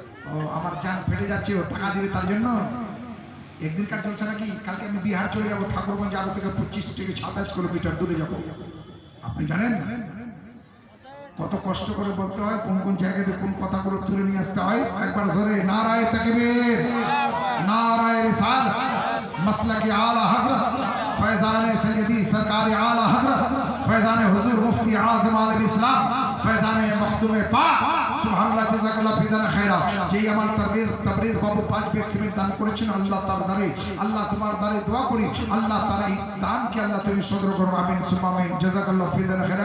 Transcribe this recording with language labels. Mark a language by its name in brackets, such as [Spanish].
[Bangla] ও আমার জান ফেটে যাচ্ছে, ও টাকা দিবে তার জন্য। একদিনকার চলছে নাকি? কালকে আমি বিহার চলে যাবো, ঠাকুরগঞ্জ আরো থেকে 25 থেকে 27 কিলোমিটার দূরে যাবো। আপনি জানেন কত কষ্ট করে বলতে হয়, কোন কোন জায়গাতে কোন কথাগুলো তুলে নিয়ে আসতে হয়। একবার জোরে নারায়ে তাকবীর, নারায়ে রিসালাত, মাসলাকি আলা হযরত [Hindi] फैजान सैयदी सरकार आला हजरत फैजान हुजूर मुफ्ती आज़म आलम इस्लाम फैजान मखदूम पाक सुबहानाल्लाह जज़ाकल्लाहु फिदाना खैरा। [Bangla] যেই আমার তবরেজ বাবু 5 বেগ সিমেন্ট দান করেছেন, আল্লাহ তার দ্বারে, আল্লাহ তোমার দ্বারে দোয়া করি, আল্লাহ তার এই দানকে আল্লাহ তুমি সদর করো। আমিন সুম্মা আমিন, জাযাকাল্লাহু ফিদানা খৈরা।